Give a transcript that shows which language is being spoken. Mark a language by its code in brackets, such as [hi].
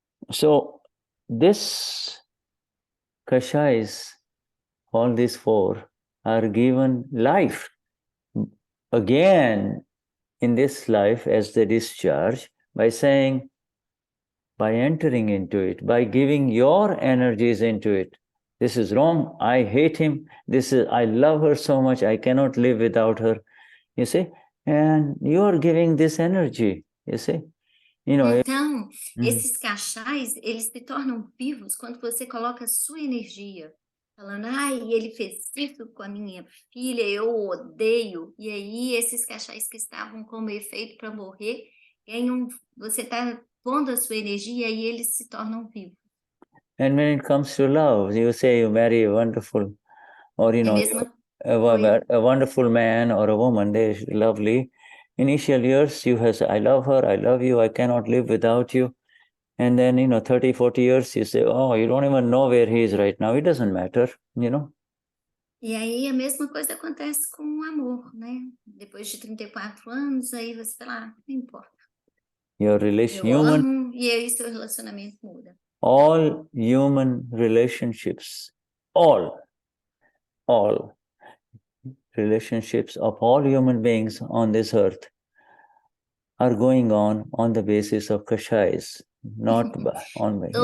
[en] So this Kashais, all these four, are given life again in this life as the discharge by saying, by entering into it, by giving your energies into it. This is wrong, I hate him, I love her so much, I cannot live without her, you see? And you are giving this energy, you see? You know, [pt] então, esses cachais, eles se tornam vivos quando você coloca a sua energia, falando, ai, ele fez isso com a minha filha, eu odeio. E aí, esses cachais que estavam como efeito para morrer, você está pondo a sua energia e eles se tornam vivos. [en] And when it comes to love, you say you marry a wonderful, or you know, a wonderful man or a woman, they're lovely. Initial years, you have said, I love her, I love you, I cannot live without you. And then, 30, 40 years, you say, oh, you don't even know where he is right now. It doesn't matter, you know. [pt] E aí a mesma coisa acontece com o amor, né? Depois de 34 anos, aí você fala, não importa. [en] Your relation, [pt] amo, e aí seu relacionamento muda. [en] All human relationships, all relationships of all human beings on this earth are going on the basis of Kashais, not on me.